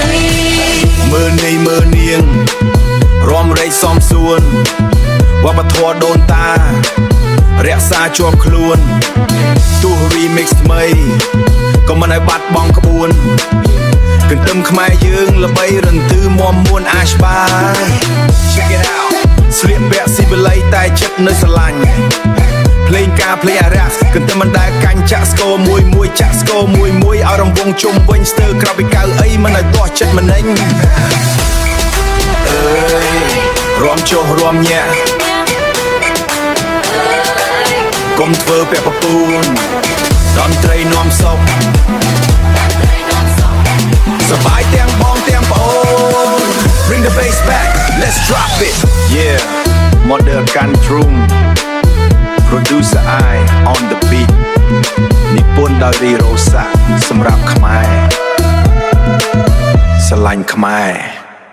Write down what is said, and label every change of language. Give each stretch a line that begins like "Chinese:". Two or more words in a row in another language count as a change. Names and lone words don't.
Khmer: មើលនេះមើលនាងរំរែកសំសួនវប្បធម៌ដូនតារក្សាជាប់ខ្លួនទោះ remix ថ្មី ក៏មិនឲ្យបាត់បង់ក្បួនកន្ទឹមខ្មែរយើងល្បីរន្ទឺមាំមួនអាស្បាយ
English: Check it out
Khmer: ស្លៀកពាក់ស៊ីបល័យតែចិត្តនៅស្រឡាញ់ភ្លេងការភ្លេងអារ៉ាស់កន្ទឹមមិនដែលកាញ់ចាក់ស្គរមួយចាក់ស្គរមួយឲ្យរង្វង់ជុំវិញស្ទើរក្រៅពីកៅអីមិនឲ្យទាស់ចិត្តម្នេញអើយរំចុះរំញាក់ កុំធ្វើពាក់ពពូនតន្ត្រីនាំសុខសប្បាយទាំងបងទាំងប្អូន
English: Bring the bass back let's drop it yeah Model Country Producer I on the beat
Khmer: និពន្ធដោយរីរ៉ូសាសម្រាប់ខ្មែរស្រឡាញ់ខ្មែរ